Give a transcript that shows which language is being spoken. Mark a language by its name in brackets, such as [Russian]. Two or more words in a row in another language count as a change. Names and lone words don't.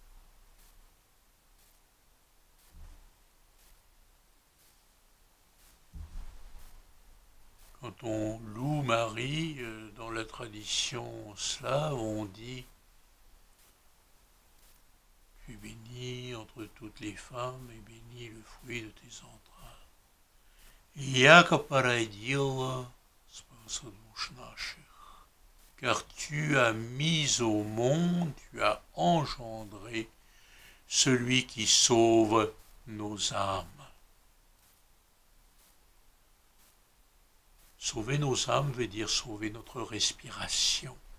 [French] Quand on loue Marie, dans la tradition slave, on dit « Tu es bénie entre toutes les femmes et béni le fruit de tes entrailles. [Church Slavic] » Яко породила спаса душ наших, [French] car tu as mis au monde, tu as engendré celui qui sauve nos âmes. Sauver nos âmes veut dire sauver notre respiration.